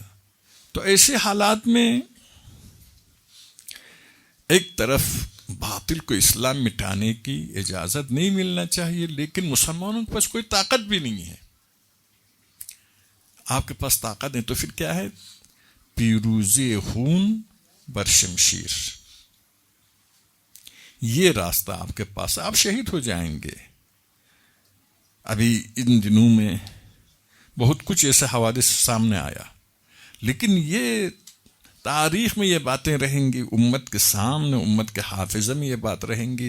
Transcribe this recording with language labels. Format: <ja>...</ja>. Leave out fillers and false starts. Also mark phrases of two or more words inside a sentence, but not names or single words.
<ur>تو ایسے حالات میں ایک طرف باطل کو اسلام مٹانے کی اجازت نہیں ملنا چاہیے، لیکن مسلمانوں کے پاس کوئی طاقت بھی نہیں ہے. آپ کے پاس طاقت ہے تو پھر کیا ہے؟</ur> <fa>پیروزی خون بر شمشیر،</fa> <ur>یہ راستہ آپ کے پاس، آپ شہید ہو جائیں گے. ابھی ان دنوں میں بہت کچھ ایسے حوادث سامنے آیا، لیکن یہ تاریخ میں یہ باتیں رہیں گی، امت کے سامنے، امت کے حافظہ میں یہ بات رہیں گی.</ur>